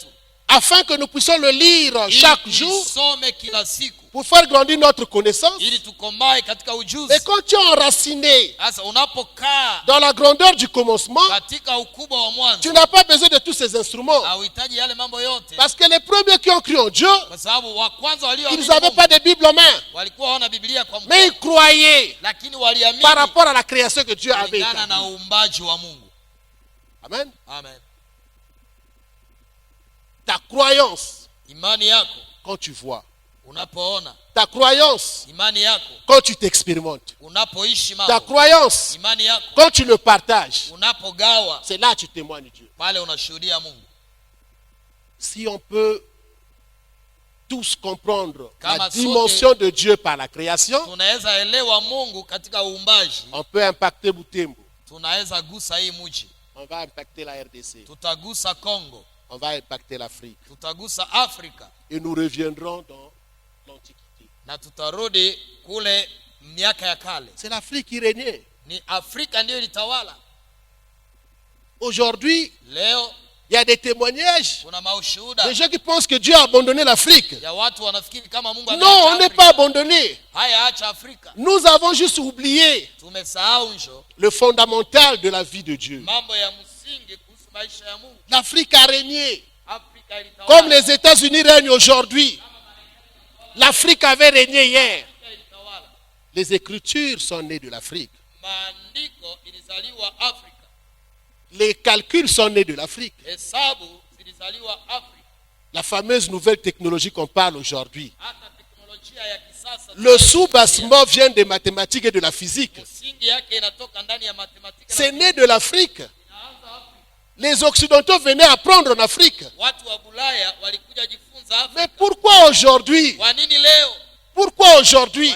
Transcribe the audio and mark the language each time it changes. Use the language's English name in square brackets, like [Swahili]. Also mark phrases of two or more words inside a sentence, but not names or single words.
[French] afin que nous puissions le lire chaque [Swahili] ili [French] jour [Swahili] tuisome kila siku, [French] pour faire grandir notre connaissance. [Swahili] ili tukomae katika [French] Et [Swahili] ujuzi. [French] quand tu es enraciné [Swahili] Sasa unapokaa [French] dans la grandeur du commencement, [Swahili] katika ukubwa wa [French] tu [Swahili] mwanzo, [French] n'as pas besoin de tous ces instruments. [Swahili] hauhitaji yale mambo yote, [French] Parce que les premiers qui ont cru en Dieu, [Swahili] kwa sababu wa kwanza [French] ils [Swahili] walioamini [French] n'avaient [Swahili] Mungu [French] pas de Bible en main, [Swahili] walikuwa hawana Biblia kwa [French] mais ils [Swahili] mkono, [French] croyaient [Swahili] lakini waliamini [French] par rapport à la création que Dieu avait [Swahili] kulingana na [French] établie. [Swahili] uumbaji wa Mungu. Amen. Amen. [French] Ta croyance, [Swahili] Imani yako [French] quand tu vois, [Swahili] unapoona, [French] ta croyance, [Swahili] imani yako [French] quand tu t'expérimentes, [Swahili] unapoishi [French] ta [Swahili] mambo, [French] croyance, [Swahili] imani yako [French] quand tu le partages, [Swahili] unapogawa, [French] c'est là que tu témoignes Dieu. [Swahili] pale unashuhudia Mungu. [French] Si on peut tous comprendre la [Swahili] Kama [French] dimension de Dieu par la création, [Swahili] Tunaweza elewa Mungu katika uumbaji, [French] on peut impacter Butembo, [Swahili] tunaweza gusa hii mji, [French] on va impacter la RDC, [Swahili] tutagusa Kongo, [French] On va impacter l'Afrique. [Swahili] tutagusa Afrika [French] Et nous reviendrons dans l'Antiquité. [Swahili] na tutarudi kule miaka ya kale. [French] C'est l'Afrique qui régnait. [Swahili] Ni Afrika ndiyo ilitawala. [French] Aujourd'hui, [Swahili] Leo [French] il y a des témoignages. [Swahili] kuna maushuhuda [French] Des gens qui pensent que Dieu a abandonné l'Afrique. [Swahili] ya watu wanafikiri kama Mungu [French] Non, on [Swahili] ameacha [French] n'est pas [Swahili] Afrika. [French] abandonné. [Swahili] Haya, acha Afrika. [French] Nous avons juste oublié [Swahili] Tumesahau njo [French] le fondamental de la vie de Dieu. [Swahili] mambo ya msingi kuhusu maisha ya Mungu. [French] L'Afrique a régné. [Swahili] Afrika ilitawala. [French] Comme les États-Unis règnent aujourd'hui. L'Afrique avait régné hier. [Swahili] Afrika ilitawala. [French] Les Écritures sont nées de l'Afrique. [Swahili] Maandiko ilizaliwa Afrika. [French] Les calculs sont nés de l'Afrique. [Swahili] Hesabu zilizaliwa Afrika. [French] La fameuse nouvelle technologie qu'on parle aujourd'hui. [Swahili] Hata teknolojia ya kisasa [French] Le soubassement vient des mathématiques et de la physique. [Swahili] msingi yake inatoka ndani ya matematika. [French] C'est né de l'Afrique. Les Occidentaux venaient apprendre en Afrique. [Swahili] Watu wa Bulaya walikuja jifunza Afrika. [French] Mais pourquoi aujourd'hui? [Swahili] Kwa nini leo? [French] Pourquoi aujourd'hui?